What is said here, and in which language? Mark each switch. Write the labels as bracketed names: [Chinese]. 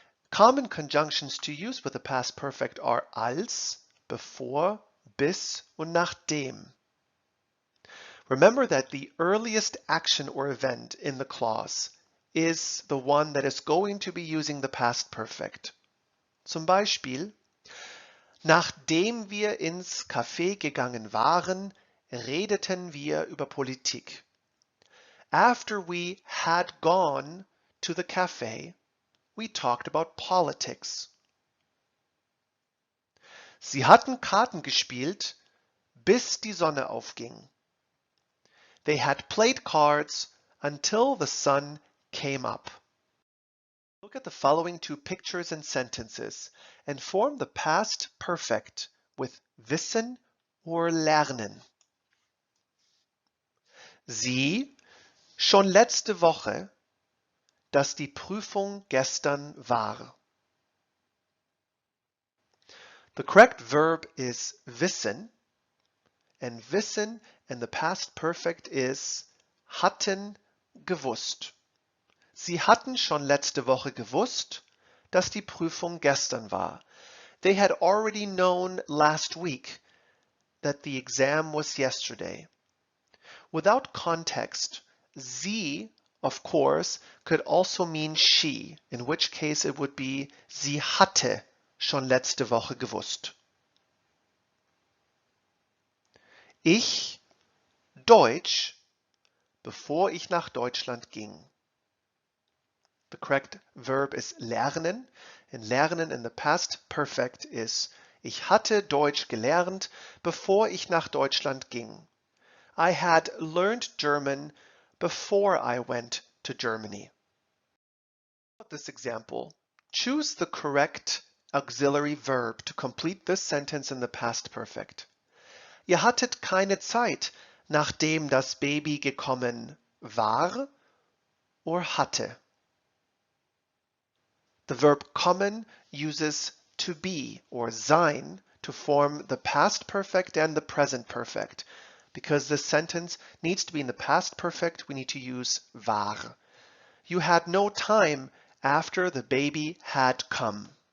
[English] Common conjunctions to use with the past perfect are als, bevor, bis und nachdem. Remember that the earliest action or event in the clause is the one that is going to be using the past perfect. [German] Zum Beispiel, nachdem wir ins Café gegangen waren, redeten wir über Politik. [English] After we had gone to the cafe, we talked about politics. [German] Sie hatten Karten gespielt, bis die Sonne aufging. [English] They had played cards until the sun came up. Look at the following two pictures and sentences and form the past perfect with wissen or lernen. [German] Sie, schon letzte Woche, dass die Prüfung gestern war. [English] The correct verb is wissen, and wissen in the past perfect is hatten gewusst. [German] Sie hatten schon letzte Woche gewusst, dass die Prüfung gestern war. [English] They had already known last week that the exam was yesterday. Without context, sie, of course, could also mean she, in which case it would be [German] sie hatte schon letzte Woche gewusst. Ich, Deutsch, bevor ich nach Deutschland ging. [English] The correct verb is lernen, and lernen in the past perfect is [German] ich hatte Deutsch gelernt, bevor ich nach Deutschland ging. [English] I had learned German before I went to Germany. This example, choose the correct auxiliary verb to complete this sentence in the past perfect. [German] Ihr hattet keine Zeit, nachdem das Baby gekommen war or hatte. [English] The verb kommen uses to be or sein to form the past perfect and the present perfect. Because this sentence needs to be in the past perfect, we need to use war. You had no time after the baby had come.